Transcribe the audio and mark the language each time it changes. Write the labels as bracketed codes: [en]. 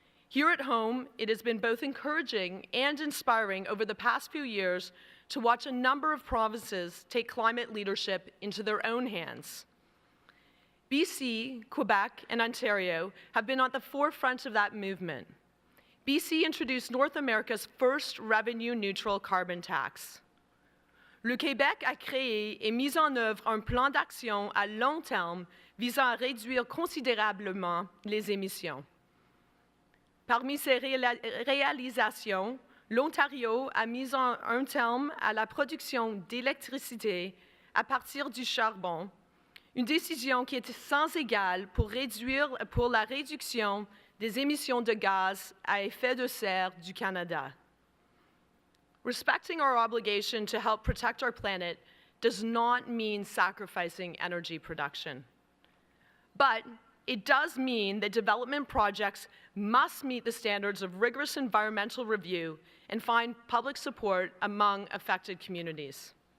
[en] Here at home, it has been both encouraging and inspiring over the past few years to watch a number of provinces take climate leadership into their own hands. BC, Quebec, and Ontario have been at the forefront of that movement. BC introduced North America's first revenue-neutral carbon tax. [fr] Le Québec a créé et mis en œuvre un plan d'action à long terme visant à réduire considérablement les émissions. Parmi ces réalisations, l'Ontario a mis un terme à la production d'électricité à partir du charbon, une décision qui est sans égale pour la réduction des émissions de gaz à effet de serre du Canada. [en] Respecting our obligation to help protect our planet does not mean sacrificing energy production. But it does mean that development projects must meet the standards of rigorous environmental review and find public support among affected communities.